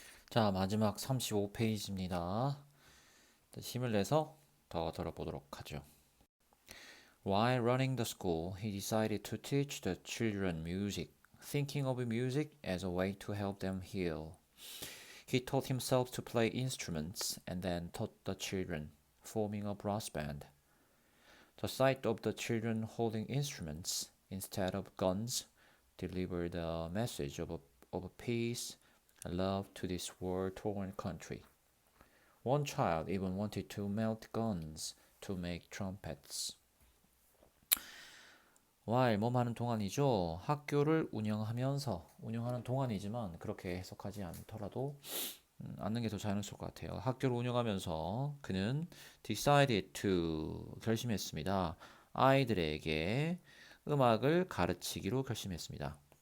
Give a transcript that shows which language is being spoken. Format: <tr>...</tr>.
<ko>자, 마지막 35페이지입니다. 힘을 내서 더 들어보도록 하죠.</ko> <en>While running the school, he decided to teach the children music, thinking of music as a way to help them heal. He taught himself to play instruments and then taught the children, forming a brass band. The sight of the children holding instruments instead of guns delivered a message of peace and love to this war-torn country. One child even wanted to melt guns to make trumpets.</en> <ko>while 뭐 하는 동안이죠. 학교를 운영하는 동안이지만 그렇게 해석하지 않더라도 않는 게 더 자연스러울 것 같아요. 학교를 운영하면서 그는 decided to 결심했습니다. 아이들에게 음악을 가르치기로 결심했습니다.</ko>